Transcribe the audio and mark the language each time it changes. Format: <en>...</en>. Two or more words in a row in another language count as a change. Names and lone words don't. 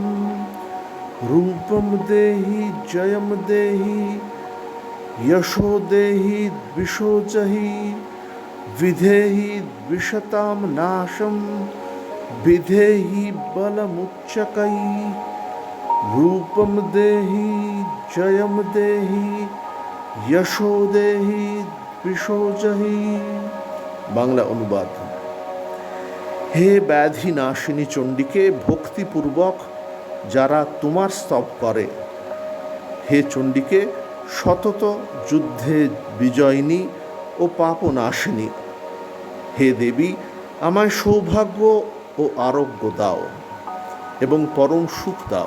<sa>रूपं देहि जयं देहि यशो देहि द्विषो जहि, विधेहि द्विषतां नाशं विधेहि बलमुच्चकै, रूपं देहि जयं देहि यशो देहि द्विषो जहि।</sa> <bn>বাংলা অনুবাদ। হে ব্যাধি নাশিনী চণ্ডীকে ভক্তিপূর্বক যারা তোমার স্তব করে, হে চণ্ডীকে সতত যুদ্ধে বিজয়িনী ও পাপনাশিনী, হে দেবী আমায় সৌভাগ্য ও আরোগ্য দাও এবং পরম সুখ দাও।</bn>